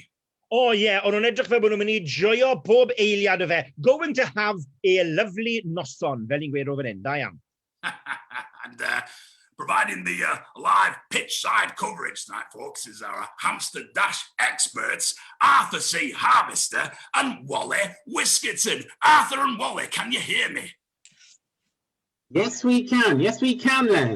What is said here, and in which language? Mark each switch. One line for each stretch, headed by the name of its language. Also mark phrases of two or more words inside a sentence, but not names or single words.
English: Oh, yeah,
Welsh: ond nhw'n edrych fel bod nhw'n mynd I joio bob eiliad o fe.
English: Going to have a lovely
Welsh: noson, fel ni'n gweud o fan hyn, da iawn.
English: And providing the live pitch side coverage tonight, folks, is our hamster dash experts, Arthur C. Harvester and Wally Whiskerton. Arthur and Wally, can you hear me? Yes, we can, Les.